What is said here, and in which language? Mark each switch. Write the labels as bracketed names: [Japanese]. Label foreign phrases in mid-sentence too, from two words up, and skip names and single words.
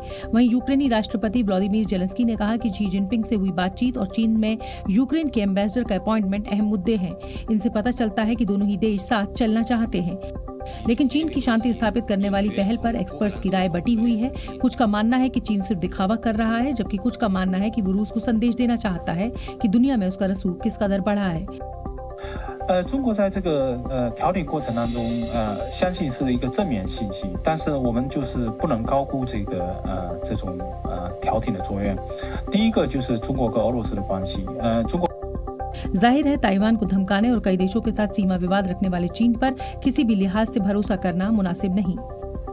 [Hindi] वहीं यूक्रेनी राष्ट्रपति व्लादिमीर जेलेंस्की ने कहा कि शी जिनपिंग से हुई बातचीत और चीन में यूक्रेन के एम्बेसडर का अपॉइंटमेंट अहम मुद्दे हैं। इनसे पता चलता है कि दोनों ही देश साथ चलना चाहते हैं। लेकिन चीन की शांति स्थापित करने वाली पहल पर एक्सपर्ट्स की राय बटी हुई है। कुछ का मानना है कि चीन सिर्फ दिखावा कर रहा है, जबकि कुछ का मानना है कि वो रूस को संदेश देना चाहता है कि दुनिया में उसका रसूख किस कदर बढ़ा है। [Chinese] 中国在这个调理过程当中，相信是一个正面信息，但是我们就是不能高估这种调停的作用。第一个就是中国跟俄罗斯的关系，中国 [Hindi] जाहिर है ताइवान को धमकाने और कई देशों के साथ सीमा विवाद रखने वाले चीन पर किसी भी लिहाज से भरोसा करना मुनासिब नहीं।